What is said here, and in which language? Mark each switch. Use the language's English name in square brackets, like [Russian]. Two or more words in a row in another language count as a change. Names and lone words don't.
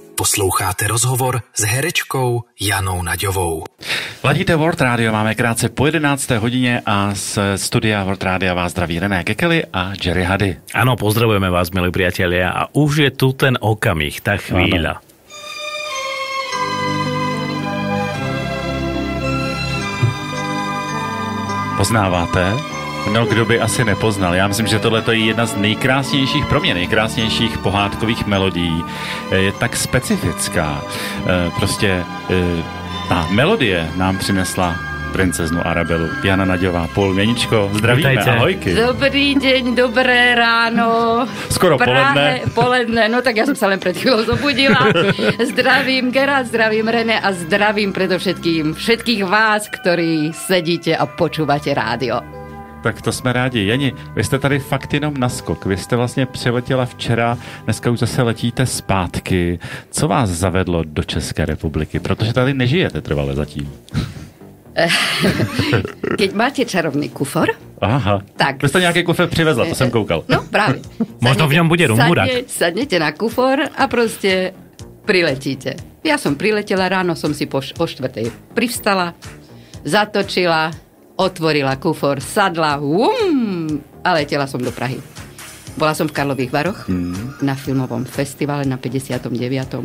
[Czech] Posloucháte rozhovor s herečkou Janou Naďovou. Ladíte World Radio, máme krátce po 11. hodině a z studia World Radio vás zdraví René Kekely a Jerry Hady. [Slovak] Áno, pozdravujeme vás, milí priatelia, a už je tu ten okamih, tá chvíľa. [Czech] Poznáváte? No, kdo by asi nepoznal. Já myslím, že tohle je jedna z nejkrásnějších, pro mě nejkrásnějších pohádkových melodií. Je tak specifická. Prostě ta melodie nám přinesla princeznu Arabelu. Jana Naďová, Pol Měničko, zdravíme, [Slovak] Vítajte. Ahojky. Dobrý deň, dobré ráno. Skoro poledne, no tak ja som sa len pred chvíľou zobudila. Zdravím Gerard, zdravím René a zdravím predovšetkým všetkých vás, ktorí sedíte a počúvate rádio. [Czech] Tak to jsme rádi. Jani, vy jste tady fakt jenom naskok. Vy jste vlastně přiletěla včera, dneska už zase letíte zpátky. Co vás zavedlo do České republiky? Protože tady nežijete trvale zatím. [Slovak] Keď máte čarovný kufor, [Czech] Aha, [Slovak] tak... [Czech] Vy jste nějaký kufor přivezla, to jsem koukal. [Slovak] No práve. Možno v ňom bude rumburak. Sadnete na kufor a proste priletíte. Ja som priletela, ráno som si o 4:00 privstala, zatočila, otvorila kufor, sadla, a letela som do Prahy. Bola som v Karlových Varoch na filmovom festivale na 59.